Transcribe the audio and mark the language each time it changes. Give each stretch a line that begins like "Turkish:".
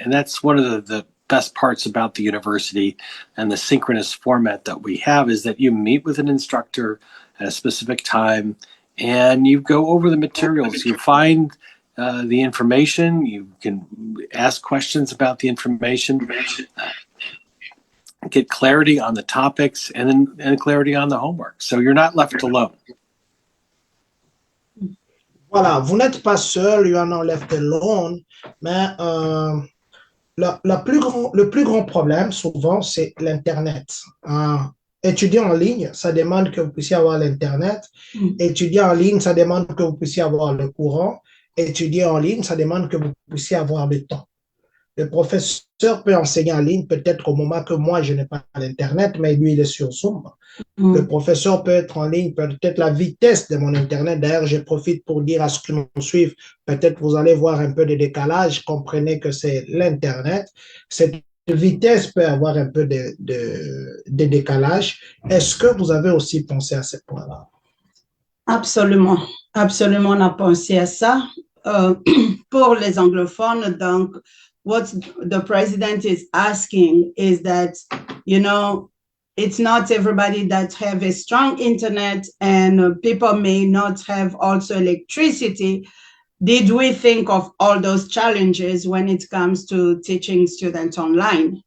English: And that's one of the best parts about the university and the synchronous format that we have, is that you meet with an instructor at a specific time and you go over the materials. You find the information, you can ask questions about the information, get clarity on the topics, and clarity on the homework. So you're not left alone.
French: Voilà, vous n'êtes pas seul,
English: you are not left alone,
French: mais le plus grand problème, souvent, c'est l'Internet. Étudier en ligne, ça demande que vous puissiez avoir l'Internet. Étudier en ligne, ça demande que vous puissiez avoir le courant. Étudier en ligne, ça demande que vous puissiez avoir le temps. Le professeur peut enseigner en ligne peut-être au moment que moi, je n'ai pas l'Internet, mais lui, il est sur Zoom. Le professeur peut être en ligne, peut-être la vitesse de mon Internet. D'ailleurs, je profite pour dire à ceux qui nous suivent, peut-être vous allez voir un peu de décalage. Comprenez que c'est l'Internet. Cette vitesse peut avoir un peu de décalage. Est-ce que vous avez aussi pensé à ce point-là? Absolument, absolument, on a pensé à ça. Pour les anglophones, donc,
English: what the president is asking is that, you know, it's not everybody that have a strong internet, and people may not have also electricity. Did we think of all those challenges when it comes to teaching students online?